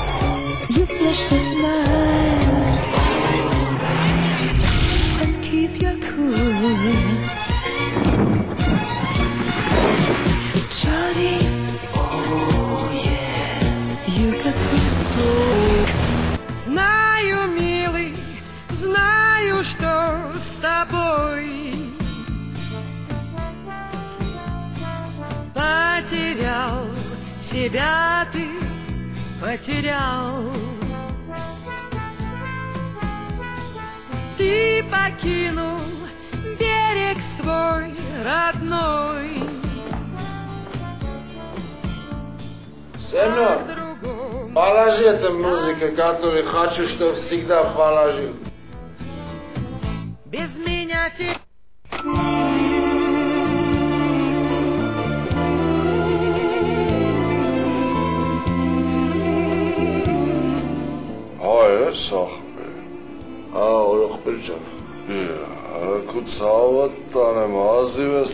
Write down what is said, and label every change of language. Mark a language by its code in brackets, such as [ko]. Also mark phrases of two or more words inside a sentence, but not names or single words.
[en] You flash the smile, oh baby, and keep your cool. Johnny, oh yeah, you got the story. [ru] Знаю, милый, знаю, что с тобой. Потерял себя ты, потерял. Ты покинул берег свой родной. Сынок, положи эту музыку, которую хочу, чтобы всегда положил. Без меня ты... [hy] Այս ախպեր, օրողպեր ջան, քու ցավը տանեմ ազիվես,